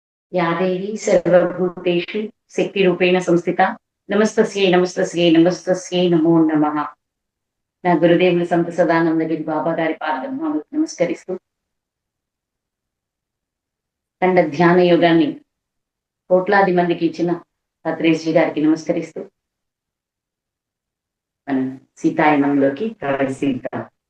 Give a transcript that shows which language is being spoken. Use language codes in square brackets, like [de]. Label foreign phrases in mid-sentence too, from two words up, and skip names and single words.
[sa] या देवी सर्वभूतेषु शक्तिरूपेण संस्थिता नमस्तस्यै नमस्तस्यै नमस्तस्यै नमो नमः। [te] నా గురుదేవులు సంత సదానందగిరి బాబా గారి పాదపద్మాలకు నమస్కరిస్తూ ఖండ ధ్యాన యోగాన్ని కోట్లాది మందికి ఇచ్చిన భద్రేశ్వరి గారికి నమస్కరిస్తూ మనం సీతాయనంలోకి ప్రవేశిద్దాం.